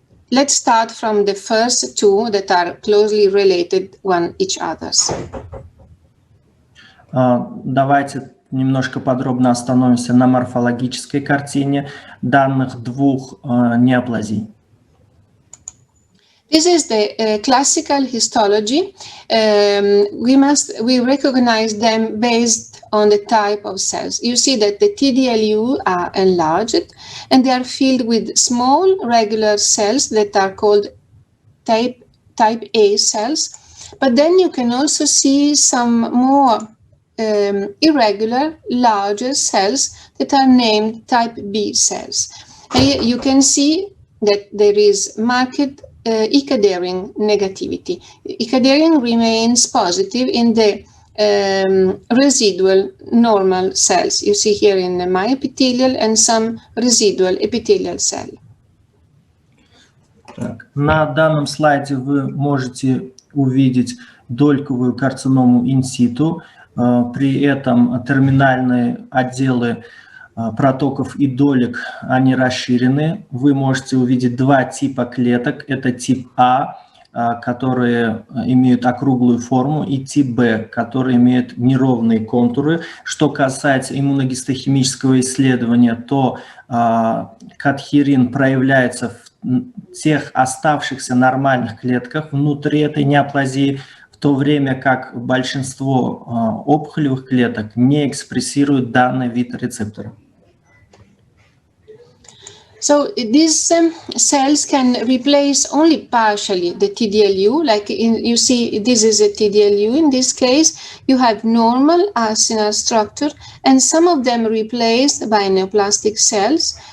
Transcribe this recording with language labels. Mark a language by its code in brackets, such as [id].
[en] Let's start from the first two that are closely related one each others. [ru] Давайте немножко подробно остановимся на морфологической картине данных двух неоплазий. [en] This is the classical histology. We recognize them based on the type of cells. You see that the TDLU are enlarged and they are filled with small regular cells that are called type A cells. But then you can also see some more irregular, larger cells that are named type B cells. And you can see that there is marked Icadering negativity. Icadering remains positive in the residual normal cells. You see here in the myepithelial and some residual epithelial cell. [ru] Так, на данном слайде вы можете увидеть дольковую карциному инситу. При этом терминальные отделы протоков и долек, они расширены. Вы можете увидеть два типа клеток. Это тип А, которые имеют округлую форму, и тип Б, которые имеют неровные контуры. Что касается иммуногистохимического исследования, то кадхерин проявляется в тех оставшихся нормальных клетках внутри этой неоплазии, в то время как большинство опухолевых клеток не экспрессируют данный вид рецептора. [en] So these cells can replace only partially the TDLU, like you see this is a TDLU. In this case, you have normal acinar structure and some of them replaced by neoplastic cells.